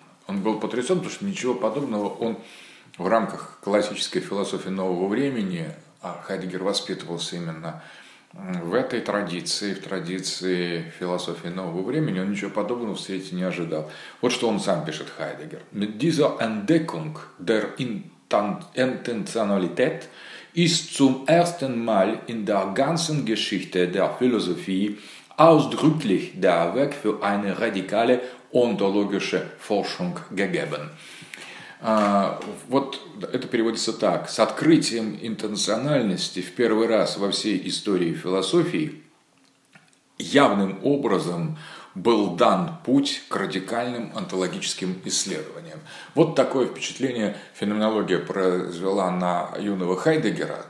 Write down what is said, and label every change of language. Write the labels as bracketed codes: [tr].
[ru] Он был потрясен, потому что ничего подобного он в рамках классической философии нового времени, а Хайдеггер воспитывался именно в этой традиции, в традиции философии нового времени, он ничего подобного в свете не ожидал. Вот что он сам пишет, Хайдеггер. [de] «Mit dieser Entdeckung der Intentionalität ist zum ersten Mal in der ganzen Geschichte der Philosophie ausdrücklich der Weg für eine radikale ontologische Forschung gegeben». [ru] Вот это переводится так. С открытием интенциональности в первый раз во всей истории философии явным образом был дан путь к радикальным онтологическим исследованиям. Вот такое впечатление феноменология произвела на юного Хайдеггера.